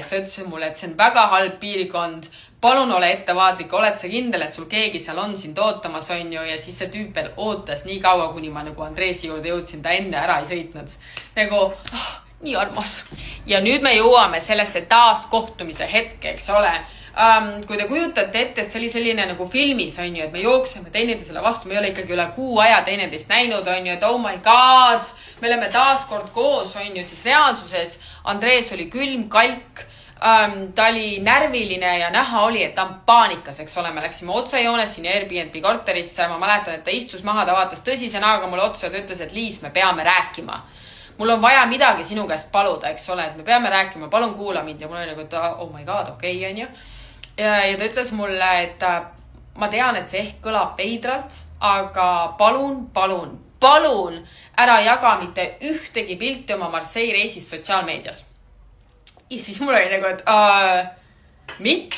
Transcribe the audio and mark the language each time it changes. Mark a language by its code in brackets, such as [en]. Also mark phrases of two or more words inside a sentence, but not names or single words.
[et] Ta ütles mulle, et see on väga halb piirkond, palun ole ettevaatlik, oled sa kindel, et sul keegi seal on sind ootamas, on ju, ja siis see tüüp veel ootas nii kaua, kuni ma nagu Andreesi juurde jõudsin, ta enne ära ei sõitnud. Nagu, nii armas. Ja nüüd me jõuame sellesse taaskohtumise hetke, eks ole. Kui te kujutate ette, et see oli selline nagu filmis, on ju, et me jookseme teineteisele vastu, me ei ole ikkagi üle 6 aja teineteist näinud, on ju, et [en] oh my god, [et] me oleme taaskord koos, on ju, siis reaalsuses Andrees oli külm, kalk, ta oli närviline ja näha oli, et ta on paanikas, eks ole. Me läksime otsejoones siin Airbnb korterisse. Ma mäletan, et ta istus maha, ta vaatas tõsise näoga mulle otsa ja ta ütles, et Liis, me peame rääkima. Mul on vaja midagi sinu käest paluda, eks ole, et me peame rääkima, palun kuula mind. Ja mul oli nagu, et [en] oh my god, [et] okei, on ju. Ja ta ütles mulle, et ma tean, et see ehk kõlab veidralt, aga palun ära jaga mitte ühtegi pilti oma Marseille reisist sotsiaalmeedias. Ja siis mul oli nagu, et miks?